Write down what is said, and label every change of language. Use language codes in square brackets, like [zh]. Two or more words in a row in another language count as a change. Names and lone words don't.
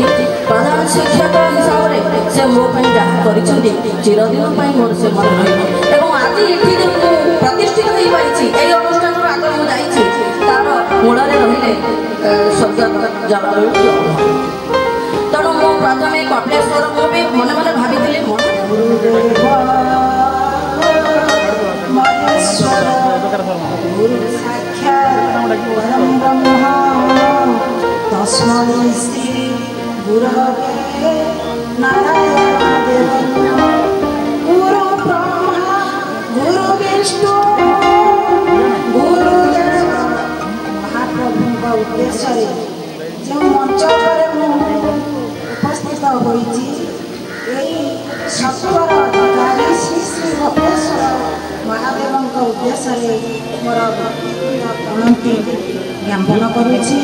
[or] ପ୍ରଧାନ ଶିକ୍ଷକ ହିସାବରେ ସେ ମୋ ପାଇଁ ଯାହା କରିଛନ୍ତି ଚିରଦିନ ପାଇଁ ମୋର ସେ ମନେ ରହିବ। ଏବଂ ଆଜି ଏଠି ଯେ ମୁଁ ପ୍ରତିଷ୍ଠିତ ହୋଇପାରିଛି ଏହି ଅନୁଷ୍ଠାନରୁ ଆଗ ମୁଁ ଯାଇଛି ତାର ମୂଳରେ ରହିଲେ ସ୍ୱର୍ଗତ ଜଲାଲୁଦ୍ଦିନ। ତେଣୁ ମୁଁ ପ୍ରଥମେ କପିଳେଶ୍ୱର ମୁଁ ବି ମନେ ମନେ ଭାବିଥିଲି [sa] तस्मै श्री गुरवे नारायण देव गुरु ब्रह्मा गुरु विष्णु [or] गुरुदेव महाप्रभुଙ୍କ ଉଦ୍ଦେଶ୍ୟରେ ଯେଉଁ ମଞ୍ଚ ଉପରେ ମୁଁ ଉପସ୍ଥିତ ହୋଇଛି ଏହି ସତ୍ୱର ଅଧିକାରୀ ଶ୍ରୀ ଶ୍ରୀ ଭବେଶ୍ୱର ମହାଦେବଙ୍କ ଉଦ୍ଦେଶ୍ୟରେ ମୋର ପ୍ରଣତି ଜ୍ଞାପନ କରୁଛି।